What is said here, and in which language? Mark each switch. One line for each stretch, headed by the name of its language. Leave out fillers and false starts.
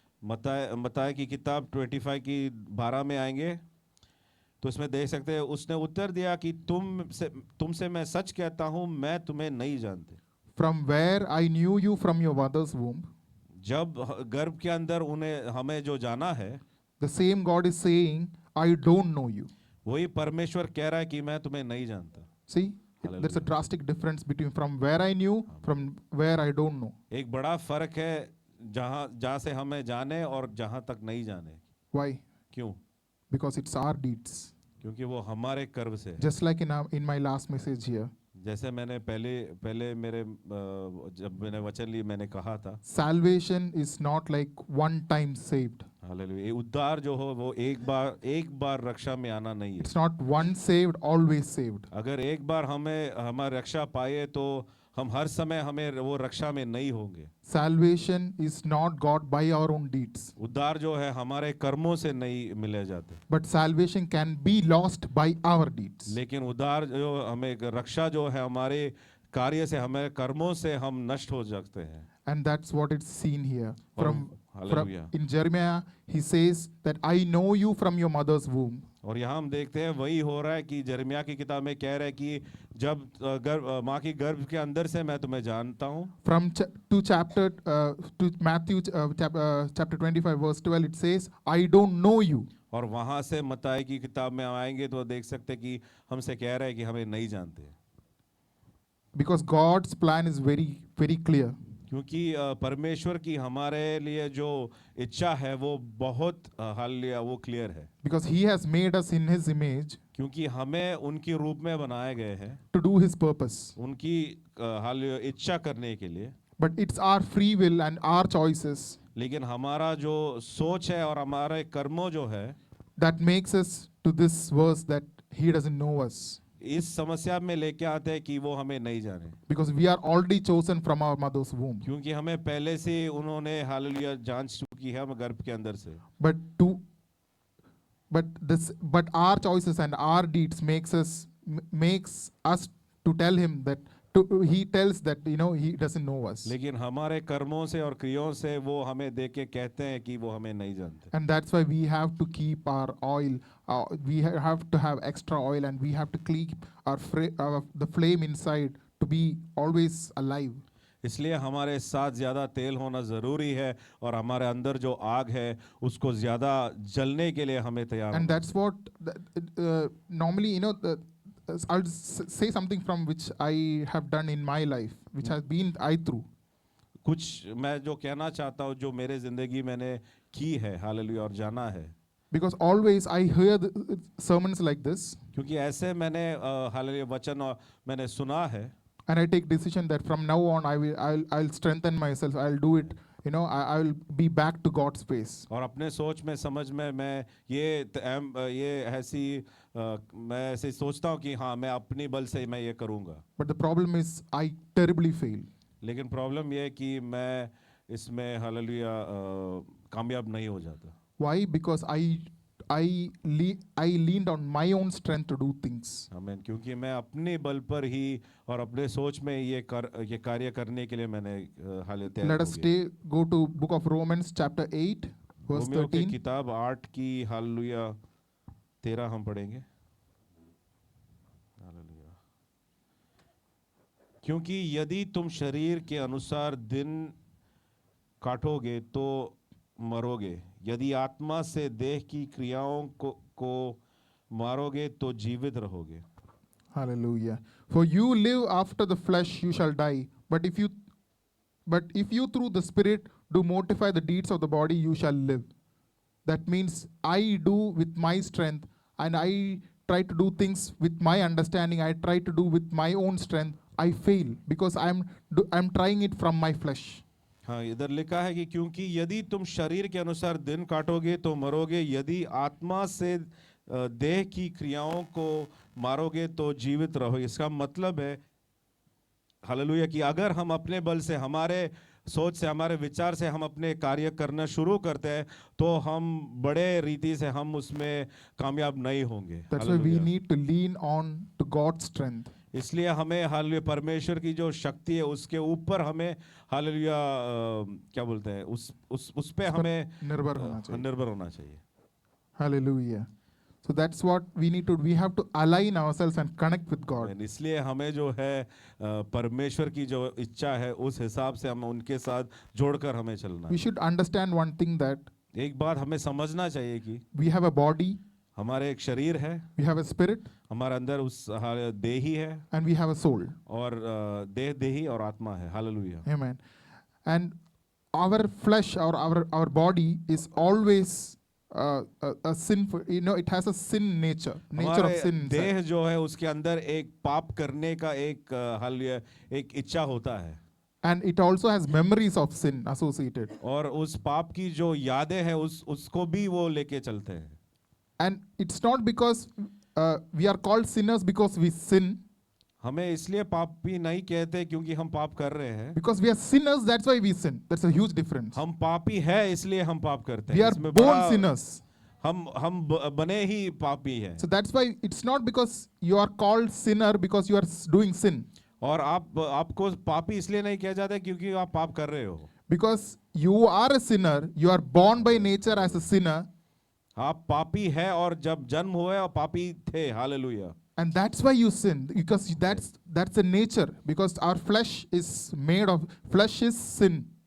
Hindi: मत्ताई की किताब 25 की 12 में आएंगे तो इसमें देख सकते हैं, उसने उत्तर दिया कि तुमसे मैं सच कहता हूं, मैं तुम्हें नहीं जानती।
English: from where I knew you from your mother's womb,
Hindi: जब गर्भ के अंदर उन्हें हमें जो जाना है,
English: the same God is saying, I don't know you.
Hindi: वही परमेश्वर कह रहा है कि मैं तुम्हें नहीं जानता।
English: See, there's a drastic difference between from where I knew, from where I don't know.
Hindi: एक बड़ा फर्क है जहाँ से हमें जाने और जहाँ तक नहीं जाने।
English: Why?
Hindi: क्यों?
English: Because it's our deeds.
Hindi: क्योंकि वो हमारे कर्म से है।
English: Just like in my last message here,
Hindi: जैसे मैंने पहले मेरे जब मैंने वचन ली मैंने कहा था,
English: salvation is not like one time saved.
Hindi: Hallelujah, ये उद्धार जो हो वो एक बार रक्षा में आना नहीं है।
English: It's not once saved, always saved.
Hindi: अगर एक बार हमारी रक्षा पाए तो हम हर समय हमें वो रक्षा में नहीं होंगे।
English: Salvation is not got by our own deeds,
Hindi: उद्धार जो है हमारे कर्मों से नहीं मिले जाते,
English: but salvation can be lost by our deeds.
Hindi: लेकिन उद्धार जो हमें रक्षा जो है हमारे कार्य से, हमारे कर्मों से हम नष्ट हो जाते हैं।
English: And that's what it's seen here. Hallelujah. In Jeremiah, he says that I know you from your mother's womb.
Hindi: और यहाँ हम देखते हैं वही हो रहा है कि यिर्मयाह की किताब में कह रहा है कि जब माँ की गर्भ के अंदर से मैं तुम्हें जानता हूँ।
English: To Matthew chapter 25 verse 12, it says, I don't know you.
Hindi: और वहाँ से मत्ती की किताब में आएंगे तो देख सकते हैं कि हमसे कह रहा है कि हमें नहीं जानते।
English: Because God's plan is very, very clear.
Hindi: क्योंकि परमेश्वर की हमारे लिए जो इच्छा है वो बहुत हालेलुया वो क्लियर है।
English: Because he has made us in his image.
Hindi: क्योंकि हमें उनके रूप में बनाए गए हैं।
English: To do his purpose.
Hindi: उनकी हालेलुया इच्छा करने के लिए।
English: But it's our free will and our choices.
Hindi: लेकिन हमारा जो सोच है और हमारे कर्मों जो है,
English: that makes us to this verse that he doesn't know us.
Hindi: इस समस्या में लेके आते हैं कि वो हमें नहीं जाने।
English: Because we are already chosen from our mother's womb.
Hindi: क्योंकि हमें पहले से उन्होंने हालेलुया जांच चुकी है हम गर्भ के अंदर से।
English: But our choices and our deeds makes us to tell him that he tells that he doesn't know us.
Hindi: लेकिन हमारे कर्मों से और क्रियाओं से वो हमें देख के कहते हैं कि वो हमें नहीं जानते।
English: And that's why we have to keep our oil. We have to have extra oil, and we have to keep the flame inside to be always alive.
Hindi: इसलिए हमारे साथ ज़्यादा तेल होना ज़रूरी है और हमारे अंदर जो आग है उसको ज़्यादा जलने के लिए हमें तैयार।
English: And that's what normally I'll say something from which I have done in my life, which has been I through.
Hindi: कुछ मैं जो कहना चाहता हूँ जो मेरे ज़िंदगी मैंने की है हालेलुया और जाना है।
English: Because always I hear sermons like this.
Hindi: क्योंकि ऐसे मैंने हालेलुया वचन मैंने सुना है।
English: And I take decision that from now on I'll strengthen myself. I'll do it. I will be back to God's space.
Hindi: और अपने सोच में समझ में मैं ये ऐसी मैं ऐसे सोचता हूँ कि हाँ मैं अपनी बल से मैं ये करूँगा।
English: But the problem is I terribly fail.
Hindi: लेकिन प्रॉब्लम ये है कि मैं इसमें हालेलुया कामयाब नहीं हो जाता।
English: Why? Because I leaned on my own strength to do things.
Hindi: आमीन। क्योंकि मैं अपने बल पर ही और अपने सोच में ये कार्य करने के लिए मैंने hallelujah.
English: Let us go to book of Romans chapter 8 verse 13.
Hindi: किताब 8 की हालेलुया 13 हम पढ़ेंगे। हालेलुया। क्योंकि यदि तुम शरीर के अनुसार दिन काटोगे तो मरोगे, यदि आत्मा से देह की क्रियाओं को मारोगे तो जीवित रहोगे।
English: Hallelujah. For you live after the flesh, you shall die. But if you through the Spirit do mortify the deeds of the body, you shall live. That means I do with my strength, and I try to do things with my understanding. I try to do with my own strength. I fail because I'm trying it from my flesh.
Hindi: हाँ, इधर लिखा है कि क्योंकि यदि तुम शरीर के अनुसार दिन काटोगे तो मरोगे, यदि आत्मा से देह की क्रियाओं को मारोगे तो जीवित रहोगे। इसका मतलब है हालेलुया कि अगर हम अपने बल से, हमारे सोच से, हमारे विचार से हम अपने कार्य करना शुरू करते हैं तो हम बड़े रीति से हम उसमें कामयाब नहीं होंगे।
English: That's why we need to lean on to God's strength.
Hindi: इसलिए हमें हालेलुया परमेश्वर की जो शक्ति है उसके ऊपर हमें हालेलुया क्या बोलते हैं उस पे हमें निर्भर होना चाहिए। निर्भर होना चाहिए।
English: Hallelujah. So that's what we need to do. We have to align ourselves and connect with God.
Hindi: इसलिए हमें जो है परमेश्वर की जो इच्छा है उस हिसाब से हम उनके साथ जोड़कर हमें चलना
English: We
Hindi: है।
English: should understand one thing, that
Hindi: एक बात हमें समझना चाहिए कि
English: we have a body,
Hindi: हमारे एक शरीर है,
English: we have a spirit,
Hindi: हमारे अंदर उस देही है
English: and we have a soul.
Hindi: और देही और आत्मा है। Hallelujah.
English: Amen. And our flesh or our body is always a sinful, it has a sin nature of
Hindi: हमारे
English: sin inside.
Hindi: देह जो है उसके अंदर एक पाप करने का एक हालेलुया एक इच्छा होता है
English: And it also has memories of sin associated.
Hindi: और उस पाप की जो यादें हैं उसको भी वो लेके चलते हैं।
English: And it's not because we are called sinners because we sin.
Hindi: हमें इसलिए पापी नहीं कहते क्योंकि हम पाप कर रहे हैं।
English: Because we are sinners, that's why we sin. That's a huge difference.
Hindi: हम पापी है इसलिए हम पाप करते हैं।
English: We are
Hindi: इसमें
English: born
Hindi: बड़ा-
English: sinners.
Hindi: हम बने ही पापी हैं।
English: So that's why it's not because you are called sinner because you are doing sin.
Hindi: और आपको पापी इसलिए नहीं किया जाता क्योंकि आप पाप कर रहे हो।
English: Because you are a sinner, you are born by nature as a sinner,
Hindi: आप पापी है और जब जन्म हुए और पापी थे। Hallelujah.
English: and that's why you sin. Because that's the nature. Because our flesh is made of flesh is sin.